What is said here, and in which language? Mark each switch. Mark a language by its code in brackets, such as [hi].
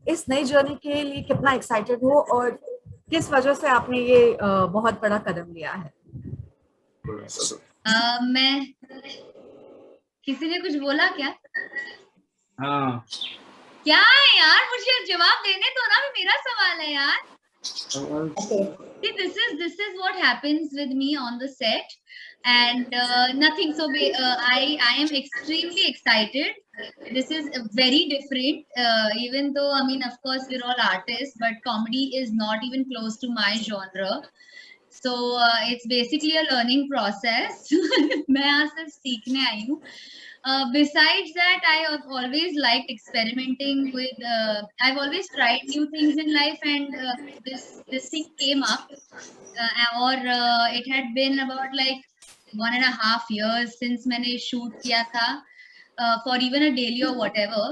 [hi] इस नई जर्नी के लिए कितना एक्साइटेड हो और किस वजह से आपने ये बहुत बड़ा कदम लिया है? मैं किसी ने कुछ बोला क्या? हाँ. क्या है यार, मुझे जवाब देने दो ना, मेरा सवाल है यार. [en] See, this is what happens with me on the set, and nothing. So I am extremely excited. This is very different. Even though, I mean, of course, we're all artists, but comedy is not even close to my genre. So it's basically a learning process. [hi] मैं यहाँ सिर्फ सीखने आई हूँ. [en] Besides that, I have always liked experimenting with. I've always tried new things in life, and this thing came up, or it had been about like 1.5 years since [hi] मैंने [en] shoot [hi] किया था [en] for even a daily or whatever.